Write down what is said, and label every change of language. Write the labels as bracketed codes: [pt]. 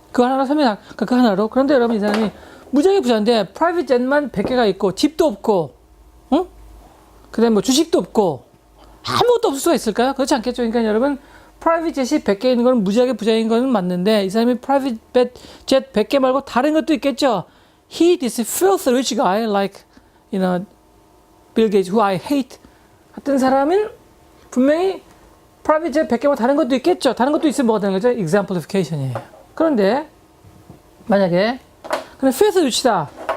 [ko] 그 하나로 설명, 그 하나로. 그런데 여러분, 이 사람이 무지하게 부자인데, 프라이빗 젯만 100개가 있고, 집도 없고, 응? 그 다음에 뭐 주식도 없고, 아무것도 없을 수가 있을까요? 그렇지 않겠죠. 그러니까 여러분, 프라이빗 젯이 100개 있는 건 무지하게 부자인 건 맞는데, 이 사람이 프라이빗 젯 100개 말고 다른 것도 있겠죠. [en] He, this filthy rich guy, like, Bill Gates, who I hate. [ko] 같은 사람은 분명히 프라이빗 젯 100개고 다른 것도 있겠죠. 다른 것도 있으면 뭐가 되는 거죠? exemplification이에요. 그런데 만약에 그냥 filthy rich다.